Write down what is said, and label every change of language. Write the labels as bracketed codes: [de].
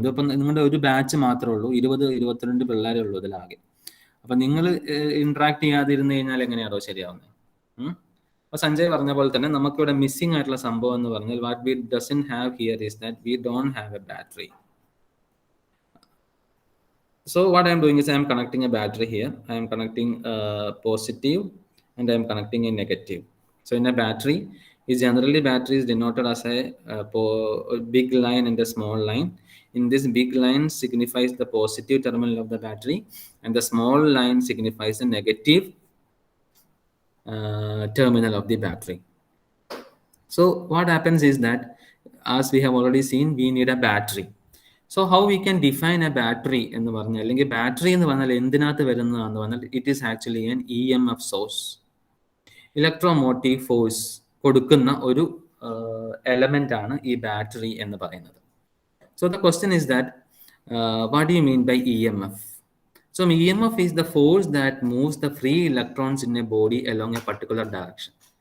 [ml] ഇതിപ്പം നിങ്ങളുടെ ഒരു ബാച്ച് മാത്രമേ ഉള്ളൂ, 20-22 പിള്ളേരേ ഉള്ളൂ ഇതിലാകെ. അപ്പം നിങ്ങൾ ഇന്ററാക്ട് ചെയ്യാതിരുന്നു കഴിഞ്ഞാൽ എങ്ങനെയാണോ ശരിയാവുന്നത്? അപ്പോൾ സഞ്ജയ് പറഞ്ഞ പോലെ തന്നെ നമുക്കിവിടെ മിസ്സിംഗ് ആയിട്ടുള്ള സംഭവം എന്ന് പറഞ്ഞാൽ [en] What we doesn't have here is that we don't have a battery. So what I am doing is I am connecting a battery here. I am connecting positive and I am connecting a negative. So in a battery, battery is denoted as a big line and a small line. In this big line signifies the positive terminal of the battery and the small line signifies the negative terminal of the battery. So what happens is that, as we have already seen, we need a battery. So how we can define a battery [ml] എന്ന് പറഞ്ഞാൽ, അല്ലെങ്കിൽ battery എന്ന് പറഞ്ഞാൽ എന്തിനകത്ത് വരുന്നതാണെന്ന് പറഞ്ഞാൽ [en] it is actually an EMF source, [ml] electromotive force കൊടുക്കുന്ന ഒരു element ആണ് ഈ ബാറ്ററി എന്ന് പറയുന്നത്. [en] So the question is that what do you mean by EMF? So EMF is the force that moves the free electrons in a body along a particular direction.